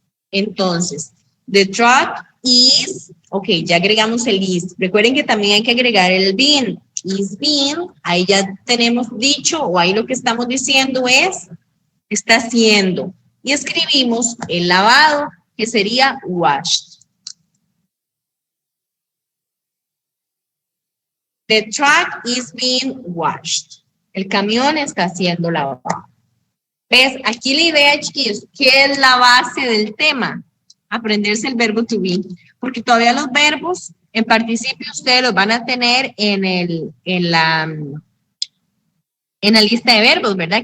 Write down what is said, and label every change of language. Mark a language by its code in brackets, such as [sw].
[es] Entonces, [en] the truck is, [es] ok, ya agregamos el is. Recuerden que también hay que agregar el been. Is been, ahí ya tenemos dicho, o ahí lo que estamos diciendo es, está haciendo. Y escribimos el lavado, que sería washed. [en] The truck is being washed. [es] El camión está siendo lavado. ¿Ves? Aquí la idea, chiquillos, ¿qué es la base del tema? Aprenderse el verbo to be. Porque todavía los verbos en participio ustedes los van a tener en la lista de verbos, ¿verdad?